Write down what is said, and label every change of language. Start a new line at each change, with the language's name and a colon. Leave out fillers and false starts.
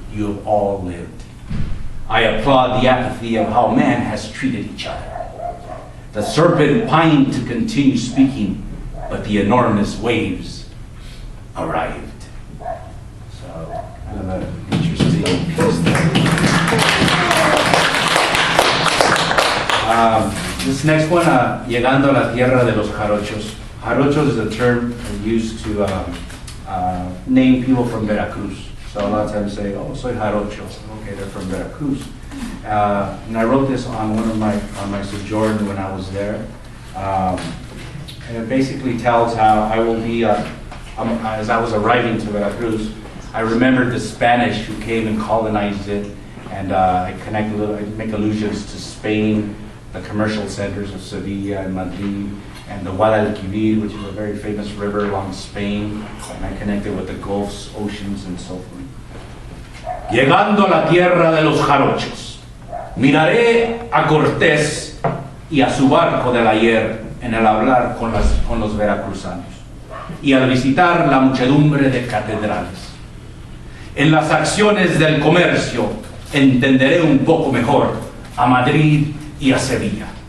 English: you have all lived. I applaud the apathy of how man has treated each other. The serpent pined to continue speaking, but the enormous waves arrived. So, interesting piece there. This next one,
Spanish: llegando a la tierra de los jarochos.
English: Jarochos is a term used to name people from Veracruz. So a lot of times say, oh,
Spanish: soy jarocho.
English: Okay, they're from Veracruz. And I wrote this on on my sojourn when I was there. And it basically tells how I will be, as I was arriving to Veracruz, I remembered the Spanish who came and colonized it, and I make allusions to Spain, the commercial centers of Sevilla and Madrid, and the Guadalquivir, which is a very famous river along Spain, and I connect it with the Gulfs, oceans, and so forth.
Spanish: Llegando a la tierra de los jarochos, miraré a Cortés y a su barco del ayer en el hablar con los veracruzanos, y al visitar la muchedumbre de catedrales. En las acciones del comercio entenderé un poco mejor a Madrid y a Sevilla.